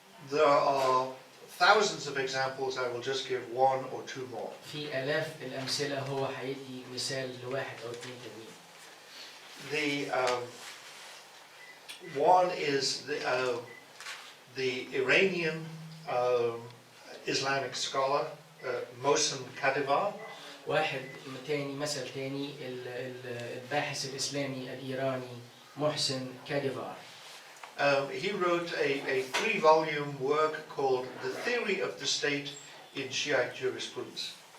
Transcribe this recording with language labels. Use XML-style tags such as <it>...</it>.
<en>There are thousands of examples. I will just give one or two more.</en> <ar>في آلاف الأمثلة، هو هيدي مثال لواحد أو اثنين تانيين.</ar> <en>The one is the Iranian Islamic scholar Mohsen Kadivar.</en> <ar>واحد تاني، مثل تاني، الباحث الإسلامي الإيراني محسن كاديفار.</ar> <en>He wrote a 3-volume work called The Theory of the State in Shiite Jurisprudence.</en>